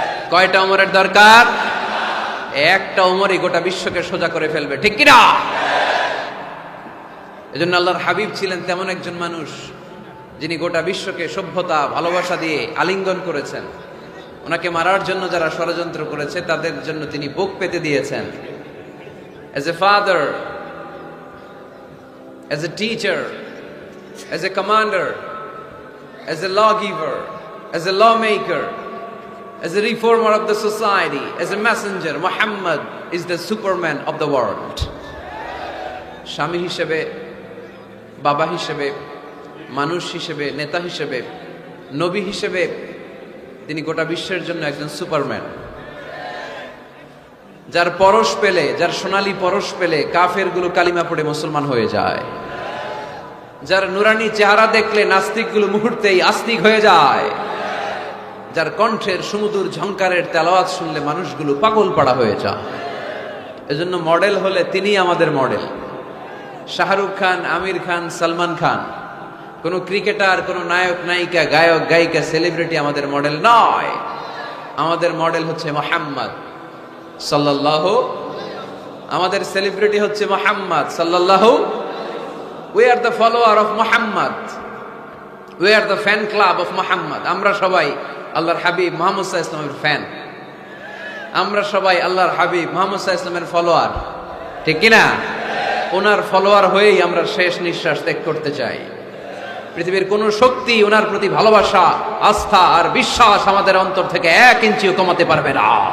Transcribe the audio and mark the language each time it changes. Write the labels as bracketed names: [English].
[Bangla] কয়টা ওমরের দরকার? একটা ওমরই গোটা বিশ্বকে সোজা করে ফেলবে, ঠিক কিনা? এজন্য আল্লাহর হাবিব ছিলেন তেমন একজন মানুষ যিনি গোটা বিশ্বকে সভ্যতা ভালোবাসা দিয়ে আলিঙ্গন করেছেন। ওনাকে মারার জন্য যারা ষড়যন্ত্র করেছে তাদের জন্য তিনি বুক পেতে দিয়েছেন। [English] As a father, as a teacher, as a commander, as a lawgiver, as a lawmaker, as a reformer of the society, as a messenger, Muhammad is the superman of the world. [Bangla] স্বামী হিসেবে, বাবা হিসেবে, মানুষ হিসেবে, নেতা হিসেবে, নবী হিসেবে তিনি গোটা বিশ্বের জন্য একজন সুপারম্যান। যার পরশ পেলে, যার সোনালী পরশ পেলে কাফেরগুলো কালিমা পড়ে মুসলমান হয়ে যায়। যার নুরানি চেহারা দেখলে নাস্তিকগুলো মুহূর্তেই আস্তিক হয়ে যায়। যার কণ্ঠের সুমধুর ঝংকারের তেলাওয়াত শুনলে মানুষগুলো পাগল পাড়া হয়ে যায়। এজন্য মডেল হলে তিনি আমাদের মডেল। শাহরুখ খান, আমির খান, সালমান খান, কোন ক্রিকেটার, কোন নায়ক নায়িকা, গায়ক গায়িকা, সেলিব্রিটি আমাদের মডেল নয়। আমাদের মডেল হচ্ছে মুহাম্মদ সাল্লাল্লাহু। আমাদের সেলিব্রিটি হচ্ছে মুহাম্মদ সাল্লাল্লাহু। [English] We are the follower of Muhammad. We are the fan club of Muhammad. [Bangla] আমরা সবাই আল্লাহর হাবিব মুহাম্মদ সাল্লাল্লাহু আলাইহি ওয়াসাল্লামের ফ্যান। আমরা সবাই আল্লাহর হাবিব মুহাম্মদ সাল্লাল্লাহু আলাইহি ওয়াসাল্লামের ফলোয়ার, ঠিক কি না? ওনার ফলোয়ার হয়েই আমরা শেষ নিঃশ্বাস ত্যাগ করতে চাই। পৃথিবীর কোন শক্তি ওনার প্রতি ভালোবাসা, আস্থা আর বিশ্বাস আমাদের অন্তর থেকে 1 ইঞ্চিও কমাতে পারবে না।